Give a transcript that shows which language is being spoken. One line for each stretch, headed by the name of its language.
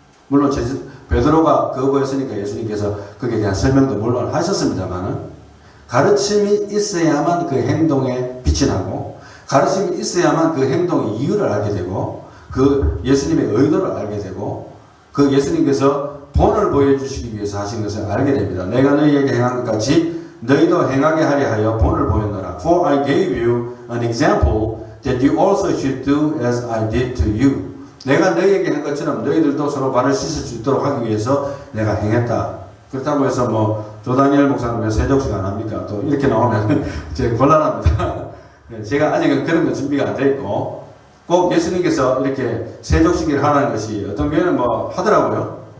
Korean: 물론 베드로가 거부했으니까 예수님께서 거기에 대한 설명도 물론 하셨습니다만은 가르침이 있어야만 그 행동에 빛이 나고 가르침이 있어야만 그 행동의 이유를 알게 되고 그 예수님의 의도를 알게 되고 그 예수님께서 본을 보여주시기 위해서 하신 것을 알게 됩니다. 내가 너희에게 행한 것 같이 너희도 행하게 하려 하여 본을 보였노라.
English: For I gave you an example that you also should do as I did to you.
Korean: 내가 너희에게 한 것처럼 너희들도 서로 발을 씻을 수 있도록 하기 위해서 내가 행했다. 그렇다고 해서 뭐 조다니엘 목사는 왜 세족식 안 합니까? 또 이렇게 나오면 제가 곤란합니다. 제가 아직은 그런 거 준비가 안 돼 있고 꼭 예수님께서 이렇게 세족식을 하라는 것이 어떤 교회는 뭐 하더라고요.